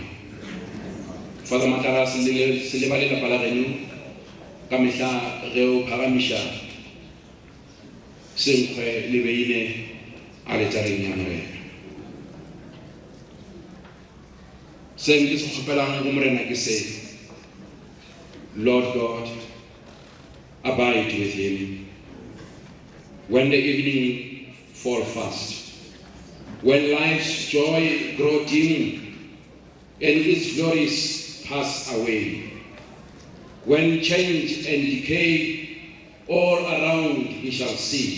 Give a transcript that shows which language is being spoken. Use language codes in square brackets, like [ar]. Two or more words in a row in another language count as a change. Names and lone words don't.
[nso] Father Matlala se le ba lelapa la geno ka mehla ge o phagamiša senkgwe le beile a letšareng ya morena. Seng ke se kgopelang go morena ke se, [en] Lord God, abide with him when the evening fall fast, when life's joy grow dim and its glories pass away, when change and decay all around he shall see.